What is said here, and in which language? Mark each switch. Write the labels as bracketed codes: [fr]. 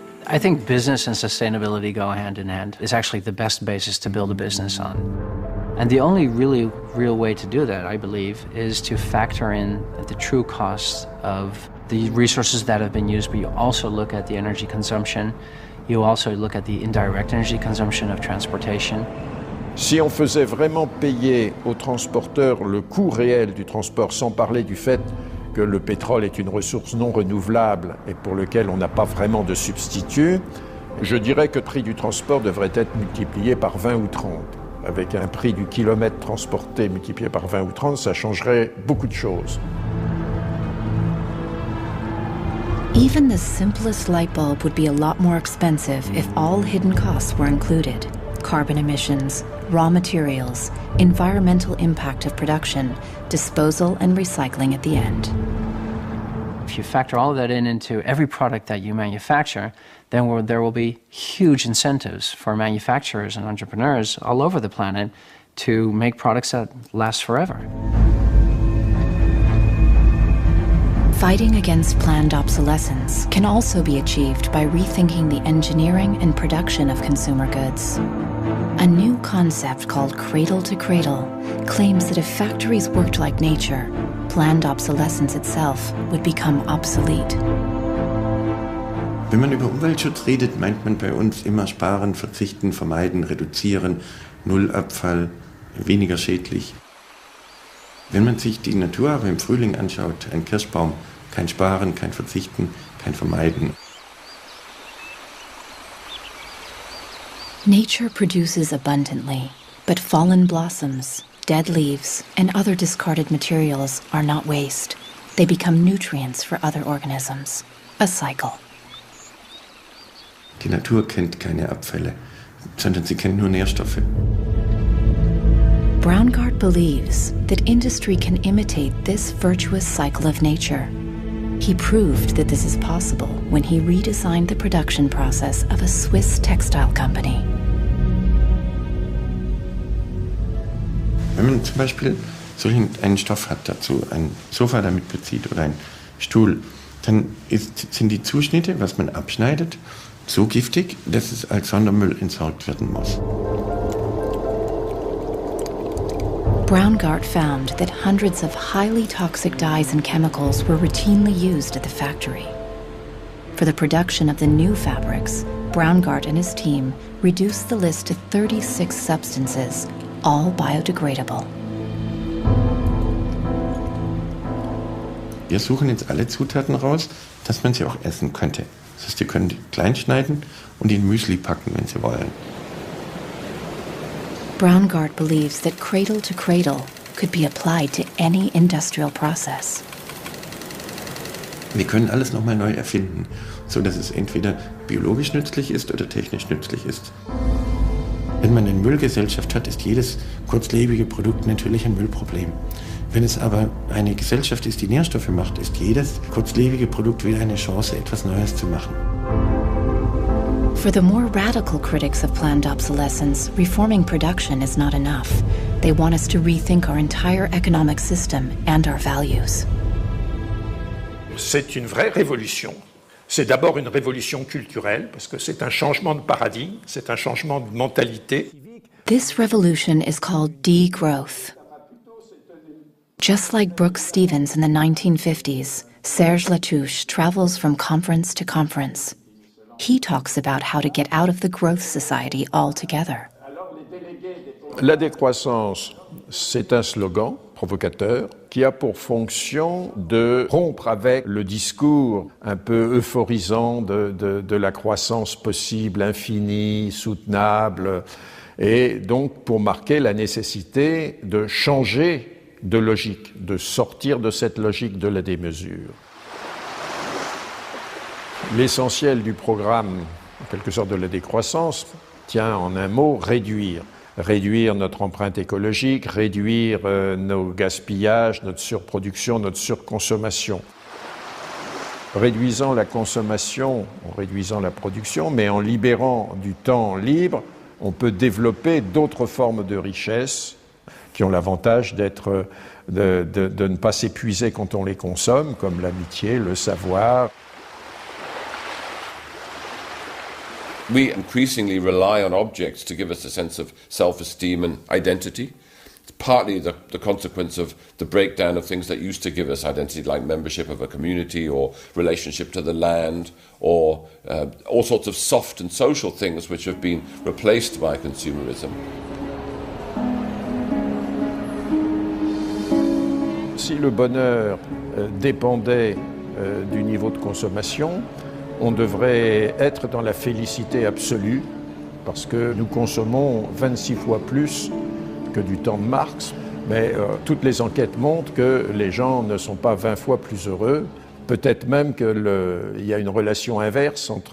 [en] I think business and sustainability go hand in hand. It's actually the best basis to build a business on. And the only really real way to do that, I believe, is to factor in the true costs of the resources that have been used, but you also look at the energy consumption. You also look at the indirect energy consumption of transportation. [fr] Si on faisait vraiment payer aux transporteurs le coût réel du transport, sans parler du fait que le pétrole est une ressource non renouvelable et pour lequel on n'a pas vraiment de substitut, je dirais que le prix du transport devrait être multiplié par 20 ou 30. Avec un prix du kilomètre transporté multiplié par 20 ou 30, ça changerait beaucoup de choses. [en] Even the simplest light bulb would be a lot more expensive if all hidden costs were included. Carbon emissions, raw materials, environmental impact of production, disposal and recycling at the end. If you factor all of that into every product that you manufacture, then there will be huge incentives for manufacturers and entrepreneurs all over the planet to make products that last forever. Fighting against planned obsolescence can also be achieved by rethinking the engineering and production of consumer goods. A new concept called cradle to cradle claims that if factories worked like nature, planned obsolescence itself would become obsolete. [de] Wenn man über Umweltschutz redet, meint man bei uns immer sparen, verzichten, vermeiden, reduzieren, Nullabfall, weniger schädlich. Wenn man sich die Natur aber im Frühling anschaut, ein Kirschbaum, kein Sparen, kein Verzichten, kein Vermeiden. [en] Nature produces abundantly, but fallen blossoms, dead leaves, and other discarded materials are not waste. They become nutrients for other organisms. A cycle. [de] Die Natur kennt keine Abfälle, sondern sie kennt nur Nährstoffe. [en] Braungart believes that industry can imitate this virtuous cycle of nature. He proved that this is possible when he redesigned the production process of a Swiss textile company. [de] Wenn man zum Beispiel einen Stoff hat, dazu ein Sofa damit bezieht oder einen Stuhl, dann sind die Zuschnitte, was man abschneidet, so giftig, dass es als Sondermüll entsorgt werden muss. [en] Braungart found that hundreds of highly toxic dyes and chemicals were routinely used at the factory. For the production of the new fabrics, Braungart and his team reduced the list to 36 substances, all biodegradable. [de] Wir suchen jetzt alle Zutaten raus, dass man sie auch essen könnte. Das heißt, ihr könnt klein schneiden und in Müsli packen, wenn Sie wollen. [en] Braungart believes that cradle to cradle could be applied to any industrial process. [de] Wir können alles nochmal neu erfinden, so dass es entweder biologisch nützlich ist oder technisch nützlich ist. Wenn man eine Müllgesellschaft hat, ist jedes kurzlebige Produkt natürlich ein Müllproblem. Wenn es aber eine Gesellschaft ist, die Nährstoffe macht, ist jedes kurzlebige Produkt wieder eine Chance, etwas Neues zu machen. [en] For the more radical critics of planned obsolescence, reforming production is not enough. They want us to rethink our entire economic system and our values. [fr] C'est une vraie révolution. C'est d'abord une révolution culturelle, parce que c'est un changement de paradigme, c'est un changement de mentalité. [en] This revolution is called degrowth. Just like Brooks Stevens in the 1950s, Serge Latouche travels from conference to conference. He talks about how to get out of the growth society altogether. [fr] La décroissance, c'est un slogan provocateur qui a pour fonction de rompre avec le discours un peu euphorisant de la croissance possible, infinie, soutenable, et donc pour marquer la nécessité de changer de logique, de sortir de cette logique de la démesure. L'essentiel du programme, en quelque sorte de la décroissance, tient en un mot réduire. Réduire notre empreinte écologique, réduire nos gaspillages, notre surproduction, notre surconsommation. Réduisant la consommation, en réduisant la production, mais en libérant du temps libre, on peut développer d'autres formes de richesse qui ont l'avantage de ne pas s'épuiser quand on les consomme, comme l'amitié, le savoir. [en] We increasingly rely on objects to give us a sense of self-esteem and identity. It's partly the consequence of the breakdown of things that used to give us identity, like membership of a community or relationship to the land, or all sorts of soft and social things which have been replaced by consumerism. [fr] Si le bonheur dépendait du niveau de consommation, on devrait être dans la félicité absolue, parce que nous consommons 26 fois plus que du temps de Marx, mais toutes les enquêtes montrent que les gens ne sont pas 20 fois plus heureux, peut-être même qu'il y a une relation inverse